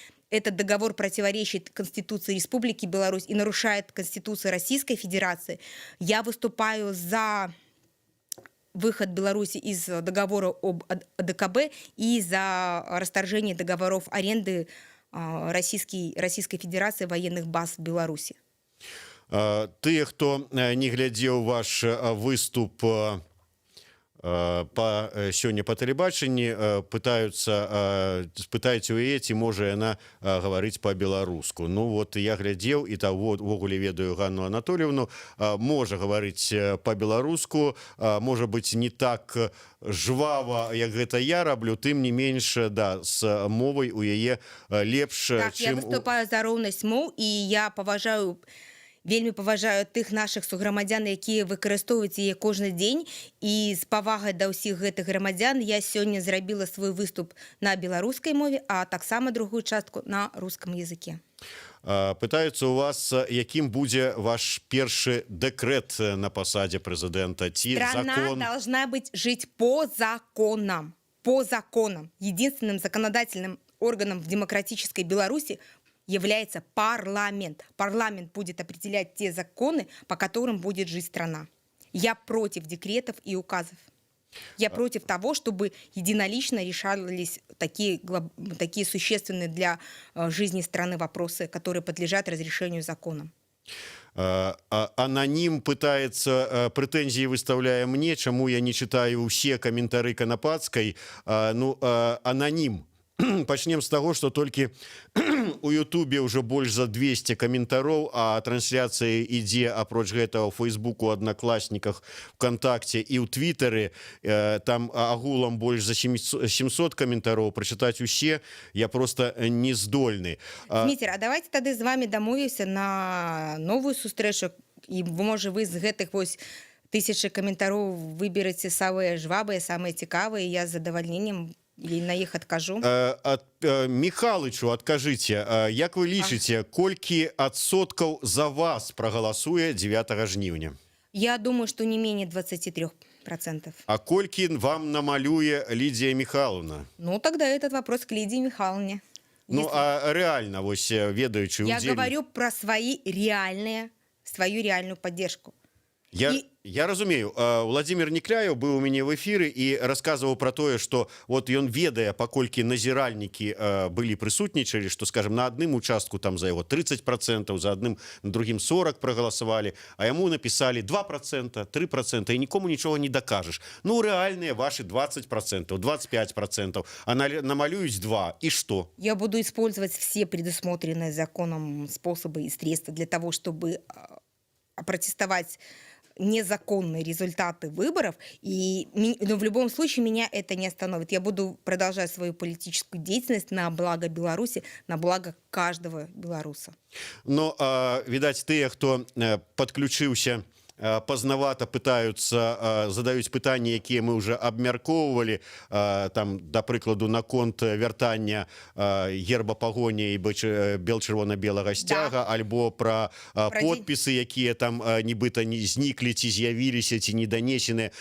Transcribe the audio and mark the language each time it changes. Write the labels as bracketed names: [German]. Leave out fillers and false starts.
[Russian] Этот договор противоречит Конституции Республики Беларусь и нарушает Конституцию Российской Федерации. Я выступаю за выход Беларуси из договора об АДКБ и за расторжение договоров аренды Российской Федерации военных баз в Беларуси. [Belarusian] Тыя, хто не глядзеў ваш выступ сёння па тэлебачанні, пытаюць у яе, ці можа яна гаварыць па-беларуску. Ну вот я глядзеў, і ввогуле ведаю Ганну Анатольевну, можа гаварыць па-беларуску, можа быць не так жвава, як гэта я раблю, тым не менш, да, з мовай у яе лепш, так, чым... Я выступаю за роўнасць моў, і я вельмі паважаю тых нашых суграмадзян, якія выкарыстоўваюць яе кожны дзень, і з павагай да ўсіх гэтых грамадзян я сёння зрабіла свой выступ на беларускай мове, а таксама другую частку [Russian] на рускам языке. [Belarusian] Пытаюцца у вас, якім будзе ваш першы дэкрэт на пасадзе прэзідэнта, ці закон? [Russian] Страна должна жить по законам. По законам. Единственным законодательным органом в демократической Беларуси является парламент. Парламент будет определять те законы, по которым будет жить страна. Я против декретов и указов. Я против того, чтобы единолично решались такие существенные для жизни страны вопросы, которые подлежат разрешению законом. Аноним пытается, претензии выставляя мне, чему я не читаю все комментарии Конопадской. Ну, аноним. [Belarusian] Пачнем з таго, што толькі у Ютубе ўжо больш за 200 каментароў, а трансляцыя ідзе апроч гэтага ў Фейсбуку, Аднакласніках, ВКонтакце і ў Твиттары. Там агулам больш за 700 каментароў. Прачытаць усе я просто не здольны. Дміцер, а давайте тады з вами дамовімся на новую сустрэчу, і можа вы з гэтых вось 1000 каментароў выбераце самыя жвавыя, самыя цікавыя, і я з задавальненнем или на іх адкажу. Михалычу адкажыце, як вы лічыце, колькі адсоткаў за вас прагаласуе 9 жніўня? [Russian] Я думаю, что не менее 23%. [Belarusian] А колькі вам намалюе Лидия Михайловна? [Russian] Ну, тогда этот вопрос к Лидии Михайловне. Ну, а реально, вось ведаючы [Belarusian] удзельнік... [Russian] Я говорю про свою реальную поддержку. [Belarusian] Я разумею, Владимир Некляев быў у мяне в эфіры і расказваў про тое, што вот ён ведае, паколькі назіральнікі былі прысутнічалі, што, скажем, на адным участку там за яго 30%, за адным на другім 40% прагаласавалі, а яму написали 2%, 3%, і нікому нічога не дакажаш. Ну, рэальныя ваши 20%, 25%, а намалююць 2%, і што? [Russian] Я буду использовать все предусмотренные законом способы и средства для того, чтобы опротестовать незаконные результаты выборов, но в любом случае меня это не остановит. Я буду продолжать свою политическую деятельность на благо Беларуси, на благо каждого белоруса. [Belarusian] Но, видать, тыя, хто подключыўся поздновато пытаются задаюць пытанні, якія мы уже абмяркоўвалі, там да прыкладу наконт вяртання герба пагоні і бел-чырвона-белага сцяга, альбо пра подпісы, якія там нібыта не зніклі ці з'явіліся ці не данесены.